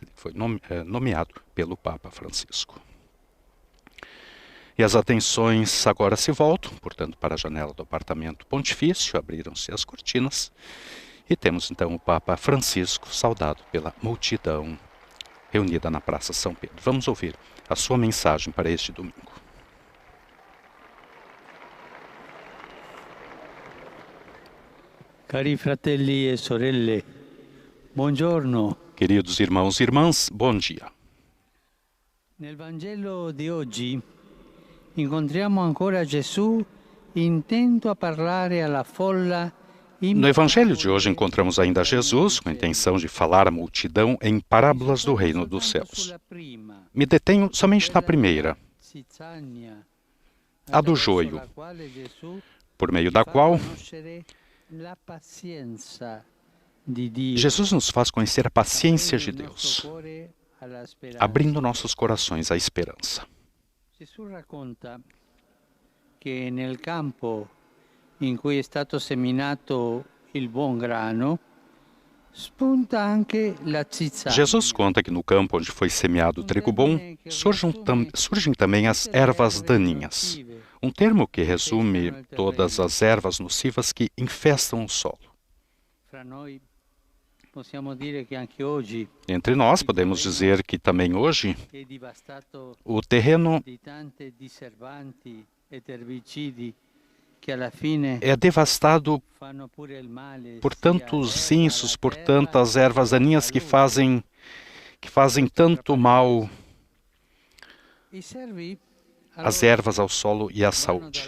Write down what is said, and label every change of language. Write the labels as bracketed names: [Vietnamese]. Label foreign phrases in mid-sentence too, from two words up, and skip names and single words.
[Portuguese] Ele foi nomeado pelo Papa Francisco. E as atenções agora se voltam, portanto, para a janela do apartamento pontifício, abriram-se as cortinas, e temos então o Papa Francisco saudado pela multidão reunida na Praça São Pedro. Vamos ouvir a sua mensagem para este domingo. [Italian] Cari fratelli e sorelle, buongiorno. [Portuguese] Queridos irmãos e irmãs, bom dia. [Italian] Nel Vangelo di oggi incontriamo ancora Gesù intento a parlare alla folla. [Portuguese] No Evangelho de hoje encontramos ainda Jesus com a intenção de falar à multidão em parábolas do reino dos céus. Me detenho somente na primeira, a do joio, por meio da qual Jesus nos faz conhecer a paciência de Deus, abrindo nossos corações à esperança. [Italian] Gesù racconta che nel campo in cui è stato seminato il buon grano spunta anche la zizzania. [Portuguese] Jesus conta que no campo onde foi semeado o trigo bom, surgem também as ervas daninhas, um termo que resume todas as ervas nocivas que infestam o solo. Entre nós, podemos dizer que também hoje o terreno é devastado por tantos insos, por tantas ervas daninhas que fazem tanto mal às ervas, ao solo e à saúde.